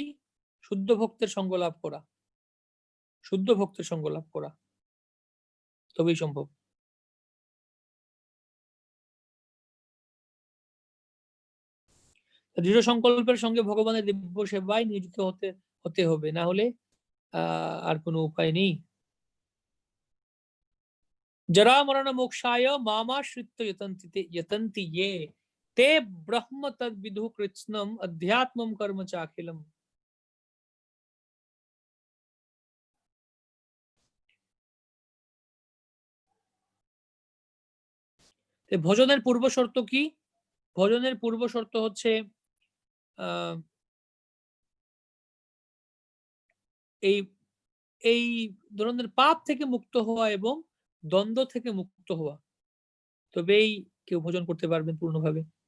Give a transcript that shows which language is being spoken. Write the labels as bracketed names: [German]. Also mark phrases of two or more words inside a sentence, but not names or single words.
[Bangla] শুদ্ধ ভক্তের সঙ্গ লাভ করা, শুদ্ধ ভক্তের সঙ্গ লাভ করা, তবেই সম্ভব। দৃঢ় সংকল্পের সঙ্গে ভগবানের দিব্য সেবায় নিয়োজিত হতে হবে, না হলে আর কোনো উপায় নেই। [Sanskrit] जरा मरण मोक्षाय मामाश्रित्य यतन्ति ये ते ब्रह्म तद विदु कृत्स्नम अध्यात्मम कर्म चाखिलम। [Bangla] ভজনের পূর্ব শর্ত কি? ভজনের পূর্ব শর্ত হচ্ছে এই এই ধরনের পাপ থেকে মুক্ত হওয়া এবং দ্বন্দ্ব থেকে মুক্ত হওয়া, তবেই কেউ ভজন করতে পারবেন পূর্ণভাবে।